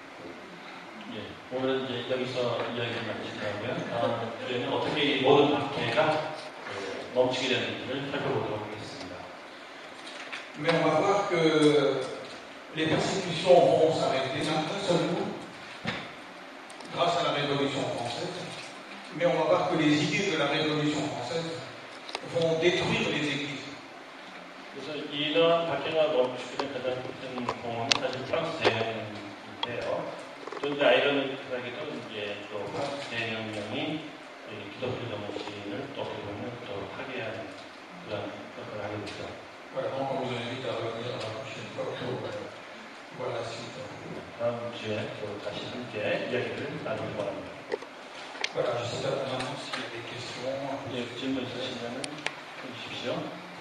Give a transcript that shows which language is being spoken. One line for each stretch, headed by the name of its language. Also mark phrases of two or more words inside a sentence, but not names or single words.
Korean: 오늘은 이제 여기서 이야기를 마치고요. 다음 주에는 어떻게 이 모든 박해가 멈추게 되는지를 살펴보도록 하겠습니다.
French: Mais on va voir que les persécutions vont s'arrêter d'un seul coup, grâce à la Révolution française. Mais on va voir que les idées de la Révolution française vont détruire les églises.
Korean: 그래서 이러한 박해가 멈추게 된 가장 큰 공헌은 사실 프랑스 대혁명인데요. 또 이제 아이러니하게도 이제 또 프랑스 대혁명이 기독교 정신을 또 어떻게 보면 더 파괴하는 그런 역할을 하게 되죠.
French: Voilà, donc on vous invite à revenir la prochaine fois pour voir la suite.
Korean: 다음 주에 또 다시 함께 이야기를 나누기 바랍니다.
French: Voilà, je sais pas maintenant s'il y a des questions.
Korean: 질문 있으시면 해주십시오. 주십시오.